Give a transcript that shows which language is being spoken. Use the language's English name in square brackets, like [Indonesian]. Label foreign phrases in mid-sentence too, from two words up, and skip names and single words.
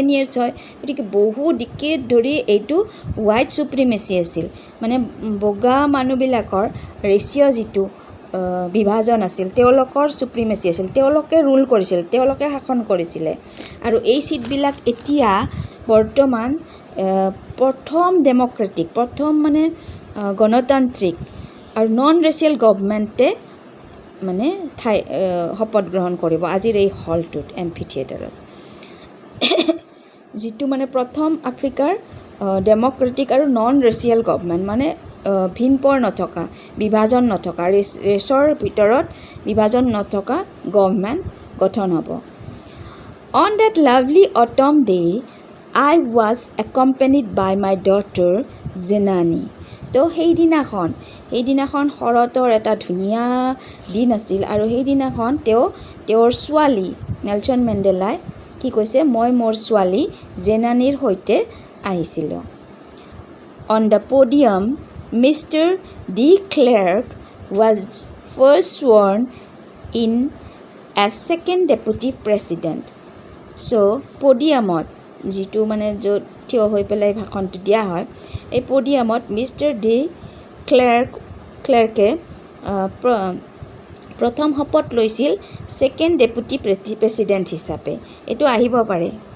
[Assamese] years হয় গতিকে বহু ডিকেড ধৰি এইটো [English] white supremacy [Assamese] আছিল মানে বগা মানুহবিলাকৰ ৰেচিঅ' যিটো বিভাজন আছিল তেওঁলোকৰ সুপ্ৰিমেচি আছিল তেওঁলোকে ৰুল কৰিছিল তেওঁলোকে শাসন কৰিছিলে আৰু এই সিটবিলাক এতিয়া বৰ্তমান প্ৰথম ডেমক্ৰেটিক প্ৰথম মানে গণতান্ত্ৰিক আৰু [English] non racial governmentে [Assamese] মানে শপত গ্ৰহণ কৰিব আজিৰ এই হলটোত এম্ফি থিয়েটাৰত যিটো মানে প্ৰথম আফ্ৰিকাৰ ডেমক্ৰেটিক আৰু [English] non racial government [Assamese] মানে ভিনপৰ নথকা বিভাজন নথকা ৰেচৰ ভিতৰত বিভাজন নথকা গভৰ্ণমেণ্ট গঠন হ'ব [English] On that lovely autumn day I was accompanied by my daughter Zenani [Assamese] তো সেইদিনাখন শৰতৰ এটা ধুনীয়া দিন আছিল আৰু সেইদিনাখন তেওঁৰ ছোৱালী নেলছন মেণ্ডেলাই কি কৈছে মই মোৰ ছোৱালী জেনানীৰ সৈতে আহিছিলোঁ [English] On the podium Mr. de Klerk was first sworn in as second deputy president so [Assamese] podiumত যিটো মানে য'ত থিয় হৈ পেলাই ভাষণটো দিয়া হয় এই পডিয়ামত মিষ্টাৰ ডি ক্লাৰ্কে প্ৰথম শপত লৈছিল [English] second deputy president [Assamese] হিচাপে এইটো আহিব পাৰে